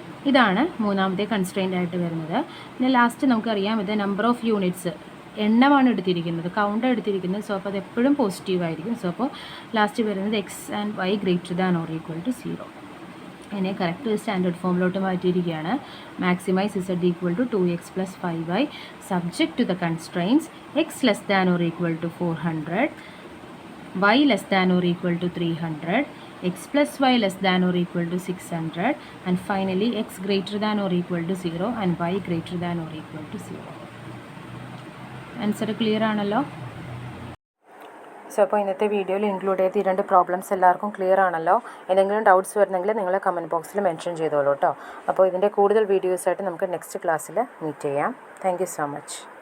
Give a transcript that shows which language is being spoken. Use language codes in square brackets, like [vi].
[ml] ഇതാണ് മൂന്നാമത്തെ കൺസ്ട്രെയിൻറ്റ് ആയിട്ട് വരുന്നത്. പിന്നെ ലാസ്റ്റ് നമുക്കറിയാം ഇത് നമ്പർ ഓഫ് യൂണിറ്റ്സ് എണ്ണമാണ് എടുത്തിരിക്കുന്നത്, കൗണ്ട് എടുത്തിരിക്കുന്നത്. സോ അപ്പോൾ അത് എപ്പോഴും പോസിറ്റീവ് ആയിരിക്കും. സോ അപ്പോൾ ലാസ്റ്റ് വരുന്നത് X and Y greater than or equal to 0. അതിനെ കറക്റ്റ് സ്റ്റാൻഡേർഡ് ഫോമിലോട്ട് മാറ്റിയിരിക്കുകയാണ്. [en] Maximize Z equal to 2x plus 5y subject to the constraints X less than or equal to 400, y less than or equal to 300, x plus y less than or equal to 600, and finally x greater than or equal to 0 and y greater than or equal to 0. [ml] Answer clear ആണല്ലോ? So അപ്പോൾ ഇന്നത്തെ വീഡിയോയിൽ include ചെയ്ത് 2 problems എല്ലാവർക്കും clear ആണല്ലോ? എന്തെങ്കിലും doubts വരുന്നെങ്കിൽ നിങ്ങൾ കമൻറ്റ് ബോക്സിൽ മെൻഷൻ ചെയ്തോളൂ കേട്ടോ. അപ്പോൾ ഇതിൻ്റെ കൂടുതൽ വീഡിയോസായിട്ട് നമുക്ക് നെക്സ്റ്റ് ക്ലാസ്സിൽ മീറ്റ് ചെയ്യാം. [en] Thank you so much.